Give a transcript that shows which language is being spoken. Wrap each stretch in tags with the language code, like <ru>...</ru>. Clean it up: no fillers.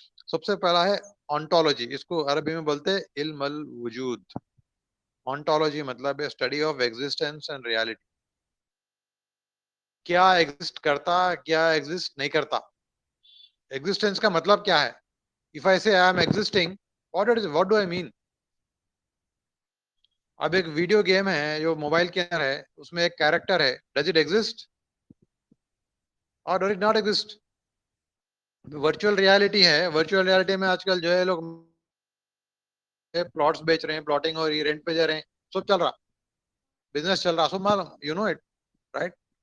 <ur>سب سے پہلا ہے ontology. اس کو عربی میں بولتے ہیں علم الوجود. ontology مطلب ہے</ur> <en>Study of existence and reality.</en> <ur>کیا ایگزسٹ کرتا, کیا ایگزسٹ نہیں کرتا. ایگزسٹینس کا مطلب کیا ہے.</ur> <en>If I say I am existing, what do I mean?</en> <ur>اب ایک ویڈیو گیم ہے جو موبائل کے اندر ہے, اس میں ایک کیریکٹر ہے,</ur> <en>Does it exist اور does it not exist.</en> <ur>Virtual reality ہے, ورچوئل ریالٹی میں آج کل جو ہے لوگ پلاٹس بیچ رہے ہیں, پلاٹنگ ہو رہی ہے, رینٹ پہ جا رہے ہیں, سب چل رہا, بزنس چل رہا, سب معلوم,</ur> <en>You know it right.</en>